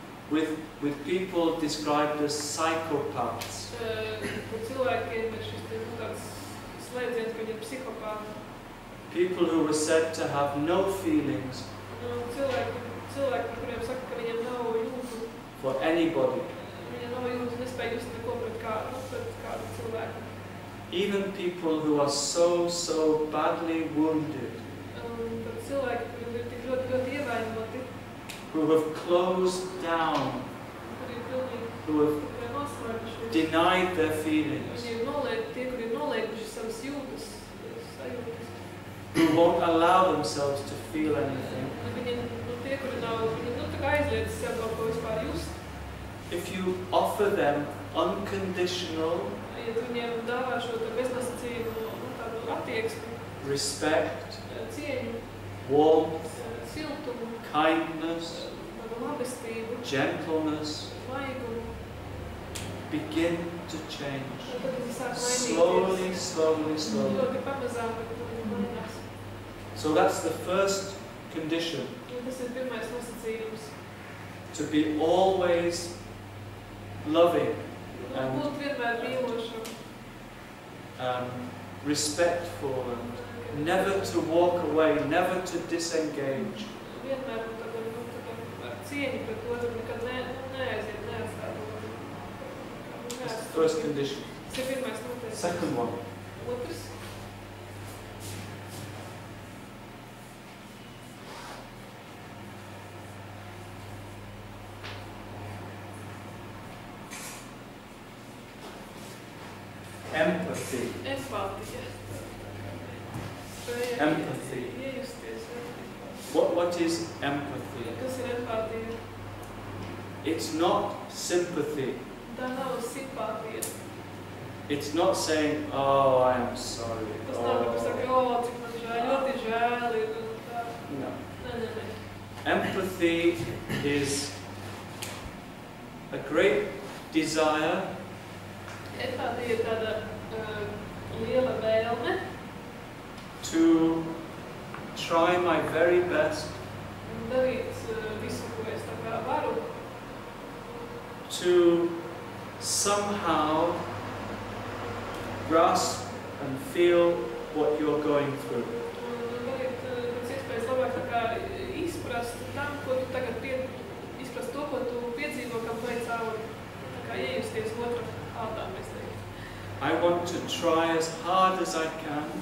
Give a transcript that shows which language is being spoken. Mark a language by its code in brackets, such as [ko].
[en] with people described as psychopaths. [lv] kur cilvēkiem ir šis te tāds slēdziens, ka viņi ir psihopāti. [en] People who were said to have no feelings [lv] Cilvēki, par kuriem saka, ka viņiem nav jūtu. [en] for anybody. [lv] Viņiem nav jūtu, nespēja just neko pret kādu cilvēku. [en] Even people who are so badly wounded, [lv] Tad cilvēki, kuri ir tik ļoti ievainoti, [en] who have closed down, [lv] kuri ir pilnīgi [en] who have [lv] noslēguši. [en] denied their feelings, [lv] Viņi ir tie, kuri ir nolieguši savas jūtas, sajūtas. [en] who won't allow themselves to feel anything. [lv] Viņi tie, kuri nav, viņi tā kā aizliedz sev kaut ko vispār just. [en] If you offer them unconditional [lv] Ja tu viņiem dāvā šo te beznosacījumu, tādu attieksmi, [en] respect, [lv] cieņu, [en] warmth, [lv] siltumu, [en] kindness, [lv] tādu labestību, [en] gentleness [lv] maigumu, [en] begin to change. [lv] tad viņi sāk [en] Slowly, [lv] mainīties. [en] slowly, slowly. [lv] Ļoti pamazām, bet viņi mainās. [en] So that's the first condition, [lv] Un tas ir pirmais nosacījums. [en] to be always loving [lv] Un būt vienmēr mīlošam, [en] respectful, and never to walk away, never to disengage. [lv] vienmēr un tad ar cieņu pret otru, nekad neaiziet, neatstāt otru. [en] That's the first condition. [lv] Tas ir pirmais noteikums. [en] Second one, [lv] Otrs. [en] empathy. [lv] Empātija. [en] Empathy. [lv] Iejusties. [en] What is empathy? [lv] Kas ir empātija? [en] It's not sympathy. [lv] Tā nav simpātija. [en] It's not saying, oh, I am sorry. [lv] Tas nav, ka saka, o, cik man žēl, ļoti žēl ir un tā. [en] No. [lv] Nē. [en] Empathy is a great desire [lv] Empātija ir tāda liela vēlme [en] to try my very best [lv] darīt visu, ko es tā kā varu, [en] to somehow grasp and feel what you're going through. [lv] un darīt pēc iespējas labāk tā kā izprast tam, ko tu tagad izprast to, ko tu piedzīvo, kam tu ej cauri. Tā kā iejusties otra ādā, mēs teiktu. [en] I want to try as hard as I can